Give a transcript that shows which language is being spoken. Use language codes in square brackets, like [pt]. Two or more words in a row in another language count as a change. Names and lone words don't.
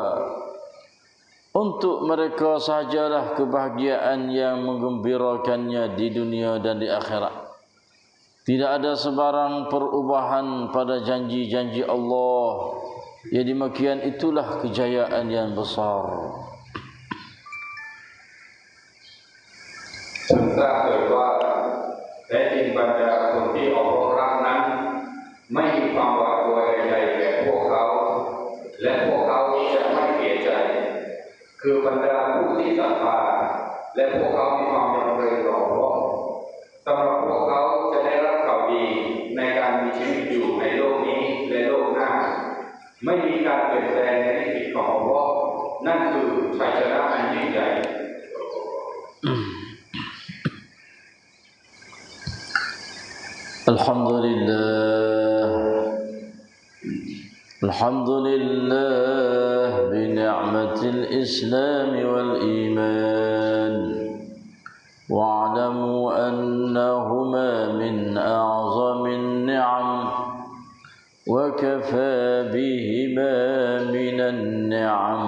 [ms] Untuk mereka sahajalah kebahagiaan yang menggembirakannya di dunia dan di akhirat. Tidak ada sebarang perubahan pada janji-janji Allah. Yang demikian itulah kejayaan yang besar. [th] ถ้าเกิดว่าแท้จริงบรรดาคนที่ออกรักนั้นไม่มีความหวาดกลัวใดๆแก่พวก เขาและพวกเขาจะไม่เสียใจคือบรรดาผู้ที่ศรัทธาและพวกเขามีความยำเกรงต่อพระองค์สำหรับพวกเขาจะได้รับข่าวดีในการมีชีวิตอยู่ในโลกนี้และโลกหน้าไม่มีการเปลี่ยนแปลงในชีวิตของพระองค์นั่นคือชัยชนะอันยิ่งใหญ่ [ar] الحمد لله بنعمة الإسلام والإيمان واعلموا أنهما من أعظم النعم وكفى بهما من النعم.